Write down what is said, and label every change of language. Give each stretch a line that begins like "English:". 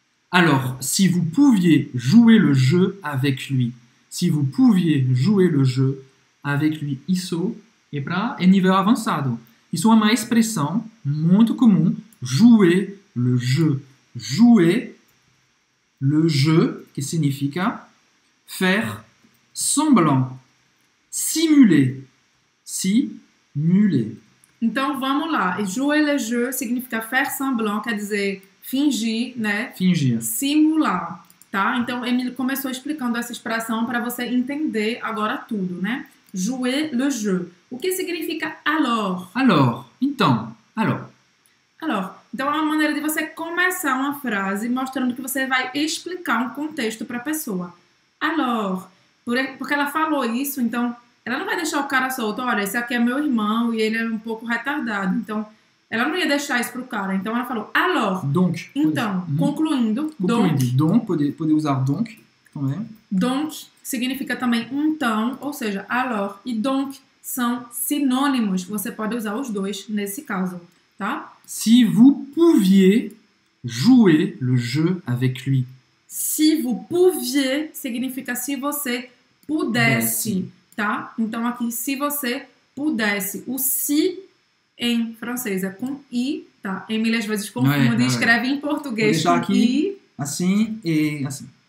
French: Alors, si vous pouviez jouer le jeu avec lui. Si vous pouviez jouer le jeu avec lui.
Portuguese: Isso é nível avançado. Isso é uma expressão muito comum.
French: Jouer le jeu. Jouer le jeu,
Portuguese: que significa
French: faire semblant. Simuler. Simuler.
Portuguese: Então, vamos lá.
French: Jouer le jeu
Portuguese: significa
French: faire semblant,
Portuguese: quer dizer fingir, né? Fingir. Simular, tá? Então, Emily começou explicando essa expressão para você entender agora tudo, né?
French: Jouer le jeu.
Portuguese: O que significa alors?
French: Alors. Então, alors. Alors.
Portuguese: Então, é uma maneira de você começar uma frase mostrando que você vai explicar um contexto para a pessoa. Alors. Porque ela falou isso, então... Ela não vai deixar o cara solto. Olha, esse aqui é meu irmão e ele é um pouco retardado. Então, ela não ia deixar isso pro cara. Então, ela falou, alors.
French: Donc.
Portuguese: Então, concluindo. Donc, pode usar donc também. Donc significa também então, ou seja, alors e donc são sinônimos. Você pode usar os dois nesse caso, tá?
French: Si vous pouviez jouer le jeu avec lui. Si vous pouviez
Portuguese: significa se você pudesse. Tá? Então, aqui, se você pudesse. O si em francês é com i, tá? Emília às vezes confunde e escreve em português com aqui, i. Assim e assim.